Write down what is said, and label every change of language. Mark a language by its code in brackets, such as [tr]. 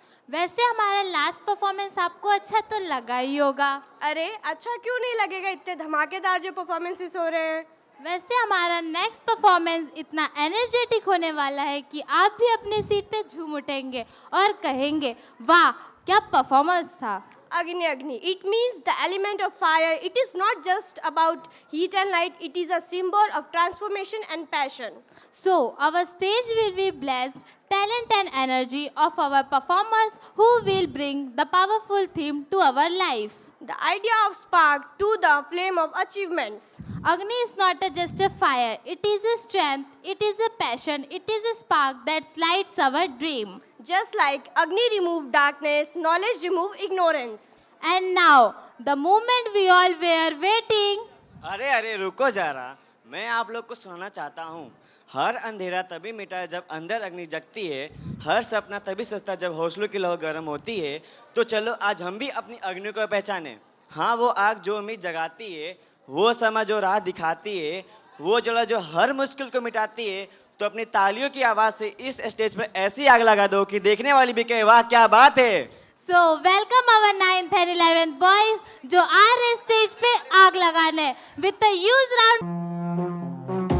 [hi] वैसे हमारा last performance आपको अच्छा तो लगा ही होगा। अरे अच्छा क्यों नहीं लगेगा, इतने धमाकेदार जो परफॉर्मेंसेस हो रहे हैं। वैसे हमारा नेक्स्ट परफॉर्मेंस इतना एनर्जेटिक होने वाला है कि आप भी अपने सीट पे झूम उठेंगे और कहेंगे वाह क्या परफॉर्मेंस था। [en] Agni Agni, it means the element of fire. It is not just about heat and light, it is a symbol of transformation and passion. So our stage will be blessed talent and energy of our performers who will bring the powerful theme to our life. The idea of spark to the flame of achievements. Agni is not just a fire, it is a strength, it is a passion, it is a spark that lights our dream. Just like Agni removed darkness, knowledge removed ignorance. And now, the moment we all were waiting. [hi] अरे अरे रुको जरा, मैं आप लोग को सुनाना चाहता हूँ। हर अंधेरा तभी मिटा है जब अंदर अग्नि जगती है, हर सपना तभी सजता है जब हौसलों की लौ गर्म होती है। तो चलो आज हम भी अपनी अग्नि को पहचानें। हाँ, वो आग जो उम्मीद जगाती है, वो समय जो राह दिखाती है, वो जला जो हर मुश्किल को मिटाती है। तो अपनी तालियों की आवाज़ से इस स्टेज पर ऐसी आग लगा दो कि देखने वाली भी कहे वाह क्या बात है। [en] So welcome our 9th and 11th boys [hi] जो आ रहे स्टेज पे आग लगाने [en] with the huge round.